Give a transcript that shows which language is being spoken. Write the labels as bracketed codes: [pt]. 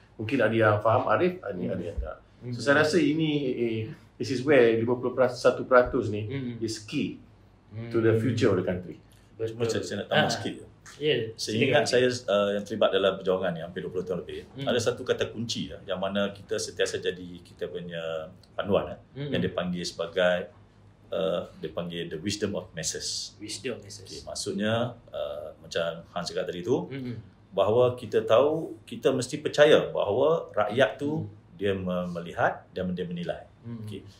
[ms] Mungkin ada yang faham arif, ada yang tak. So saya rasa ini, [en] this is where 51% ni is key to the future of the country. [ms] Cuma saya nak tambah sikit. Seingat saya yang terlibat dalam perjuangan ni hampir 20 tahun lebih, ada satu kata kunci yang mana kita sentiasa jadi kita punya panduan yang dipanggil sebagai dipanggil [en] the wisdom of masses. Wisdom masses. [ms] Okay, maksudnya macam Hans cakap tadi tu, bahawa kita tahu, kita mesti percaya bahawa rakyat tu dia melihat dan dia menilai. Okay.